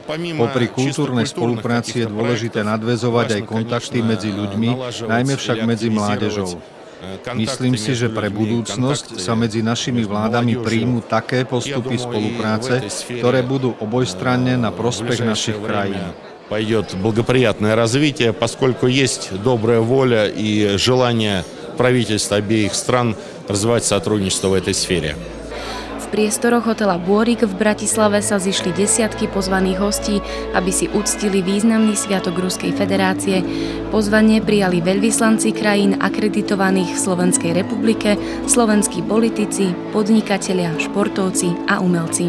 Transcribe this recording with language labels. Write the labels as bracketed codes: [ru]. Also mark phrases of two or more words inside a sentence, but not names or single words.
[sk] Popri kultúrnej spolupráci je dôležité nadväzovať aj kontakty medzi ľuďmi, najmä však medzi mládežou. Myslím si, že pre budúcnosť sa medzi našimi vládami príjmú také postupy spolupráce, ktoré budú obojstranne na prospech našich krajín. [ru] Пойдет благоприятное развитие, поскольку есть добрая воля и желание правительств обеих стран развивать сотрудничество в этой сфере. [sk] V priestoroch hotela Bôrik v Bratislave sa zišli desiatky pozvaných hostí, aby si uctili významný sviatok Ruskej federácie. Pozvanie prijali veľvyslanci krajín akreditovaných v Slovenskej republike, slovenskí politici, podnikatelia, športovci a umelci.